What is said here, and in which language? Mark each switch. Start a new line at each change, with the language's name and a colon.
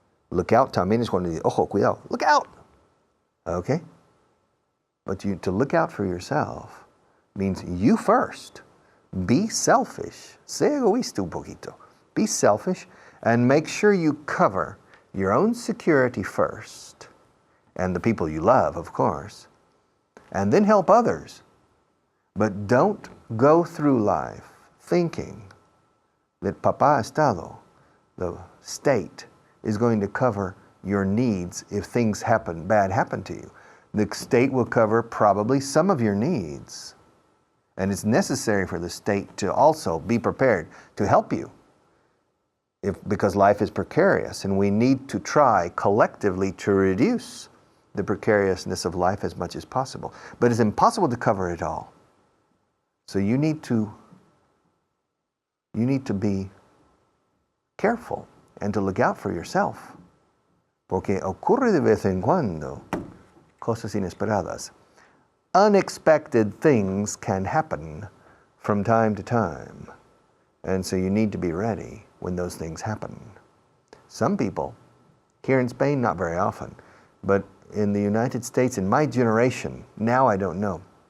Spanish: Look out también es cuando dice, ojo, cuidado, look out.
English: Okay? But to look out for yourself means you first. Be selfish.
Spanish: Sé egoísta un poquito.
English: Be selfish and make sure you cover your own security first, and the people you love, of course, and then help others. But don't go through life thinking that Papá Estado, the state, is going to cover your needs if things bad happen to you. The state will cover probably some of your needs. And it's necessary for the state to also be prepared to help you because life is precarious, and we need to try collectively to reduce the precariousness of life as much as possible. But it's impossible to cover it all. So you need to be careful and to look out for yourself.
Spanish: Porque ocurre de vez en cuando cosas inesperadas.
English: Unexpected things can happen from time to time. And so you need to be ready when those things happen. Some people, here in Spain, not very often, but in the United States, in my generation, now I don't know.